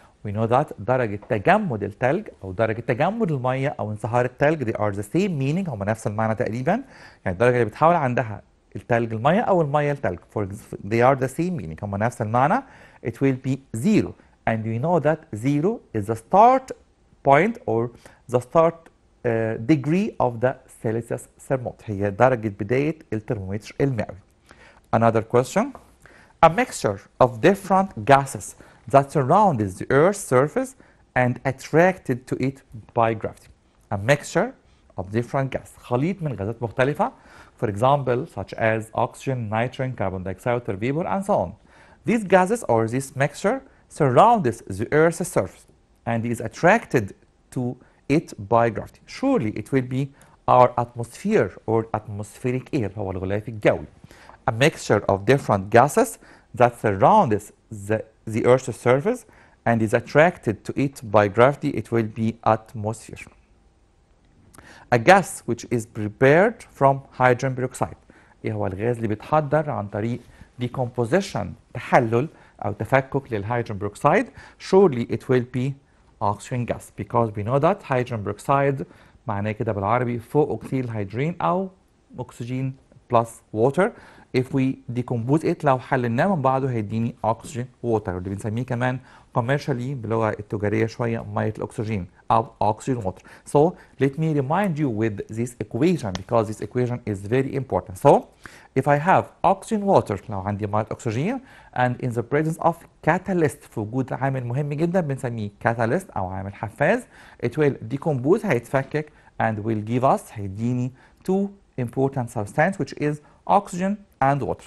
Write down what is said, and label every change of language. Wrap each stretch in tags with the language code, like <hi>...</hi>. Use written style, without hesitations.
<en>We know that</en> <ar>درجة تجمد الثلج أو درجة تجمد المية أو انصهار الثلج</ar> <en>they are the same meaning</en> <ar>هم نفس المعنى تقريبا. يعني الدرجة اللي بتحول عندها الثلج المية أو المية الثلج</ar> <en>they are the same meaning</en> <ar>هم نفس المعنى.</ar> <en>It will be 0 and we know that 0 is the start point or the start degree of the Celsius thermometer.</en> <ar>هي درجة بداية الترمومتر المئوي.</ar> <en>Another question. A mixture of different gases that surrounds the Earth's surface and attracted to it by gravity. A mixture of different gases. خليط من غازات مختلفة. For example, such as oxygen, nitrogen, carbon dioxide, water vapor, and so on. These gases or this mixture surrounds the Earth's surface and is attracted to it by gravity. Surely it will be our atmosphere or atmospheric air,</en> <ar>هو الغلاف الجوي.</ar> <en>A mixture of different gases that surrounds the Earth's surface and is attracted to it by gravity, it will be atmosphere. A gas which is prepared from hydrogen peroxide.</en> <ar>ايه هو الغاز اللي بيتحضر عن طريق decomposition تحلل أو تفكك للهيدروجين peroxide.</ar> <en>Surely it will be oxygen gas because we know that hydrogen peroxide</en> <ar>معناه كده بالعربي فوق أكسيد الهيدروجين أو أكسجين</ar> <en>plus water. If we decompose it</en> <ar>لو حللناه من بعضه هيديني oxygen water اللي بنسميه كمان commercially باللغة التجارية شوية مية الأكسجين أو oxygen water.</ar> <en>So let me remind you with this equation because this equation is very important. So if I have oxygen water</en> <ar>لو عندي مية أكسجين</ar> <en>and in the presence of catalyst</en> <ar>في وجود عامل مهم جدا بنسميه</ar> <en>catalyst</en> <ar>أو عامل حفاز</ar> <en>it will decompose</en> <ar>هيتفكك</ar> <en>and will give us</en> <ar>هيديني</ar> <en>two important substance which is oxygen and water.</en>